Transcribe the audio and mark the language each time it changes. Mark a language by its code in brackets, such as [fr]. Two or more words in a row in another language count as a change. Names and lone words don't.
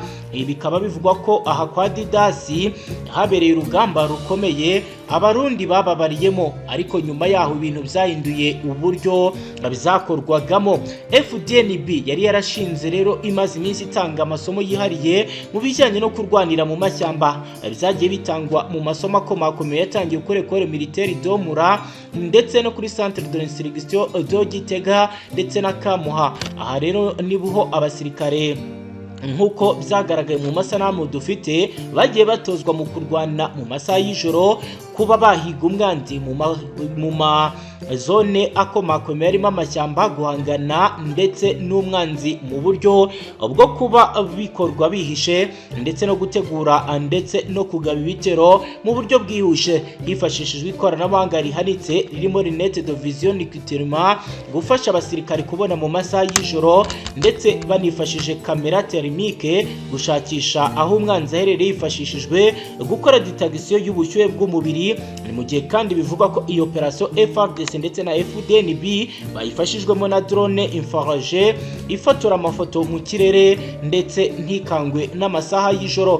[rw] Bikaba bivugwa ko aha kwa Didasi habereye urugamba rukomeye abarundi bababariyemo, ariko nyuma yaho ibintu byahinduye uburyo bizakorwagamo. FDNB yari yarashinze rero imaze iminsi itanga amasomo yihariye mu bijyanye no kurwanira mu mashyamba, byagiye bitangwa mu masomo akomakomeye yatangiye kuri Ecole Militaire Domura ndetse no kuri Centre de l'Instruction de Gitega ndetse na Kamuha. Aha rero nibuho abasirikare nk'uko byagaragaye mu masanamu dufite bagiye batozwa mu kurwana mu masaha y'ijoro, kuba bahiga umwanzi mu zone akomakomeye arimo amashyamba, guhangana ndetse n'umwanzi mu buryo bwo kuba bikorwa bihishe, ndetse no gutegura ndetse no kugaba ibitero mu buryo bwihuse hifashishijwe ikoranabuhanga rihanitse ririmo [fr] lunette de vision nocturne [rw] gufasha abasirikare kubona mu masaha y'ijoro, ndetse banifashishije kamera thermique gushakisha aho umwanzi aherereye hifashishijwe gukora detection y'ubushyuhe bw'umubiri. Mu gihe kandi bivugwa ko iyo operation FARDC ndetse na FDNB bayifashijwemo na [fr] drone infrarouge [rw] ifotora amafoto mu kirere ndetse ntikangwe n'amasaha y'ijoro.